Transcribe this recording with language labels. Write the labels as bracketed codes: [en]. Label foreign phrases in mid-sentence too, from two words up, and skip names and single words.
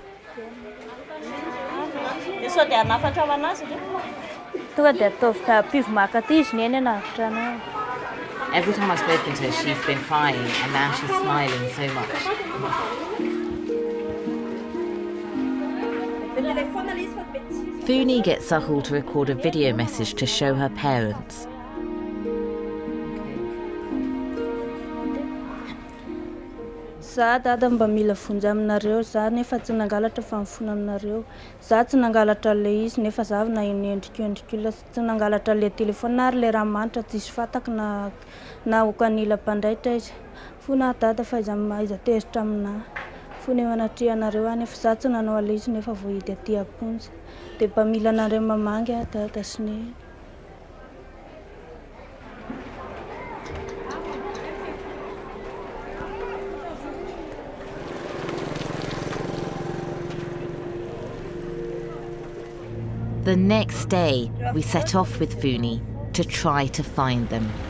[en] Every time I've spoken to her, she's been crying, and now she's smiling so much. Funi gets Sahul to record a video message to show her parents. [mg] Za dada mba mila fonja aminareo za nefa tsy nangalatra fa mifona aminareo za tsy nangalatra le izy nefa za na endrikendrik'olona tsy nangalatra le telefaonina ary le raha manitra tsy isy fatako na hokanila mpandraitra izy fona dada fa iza tezitra amina fona manatria anareo nefa za tsy nanao ale izy nefa voahidy aty aponja dia mba mila anareo mamangy dada sine. [en] The next day, we set off with Funi to try to find them.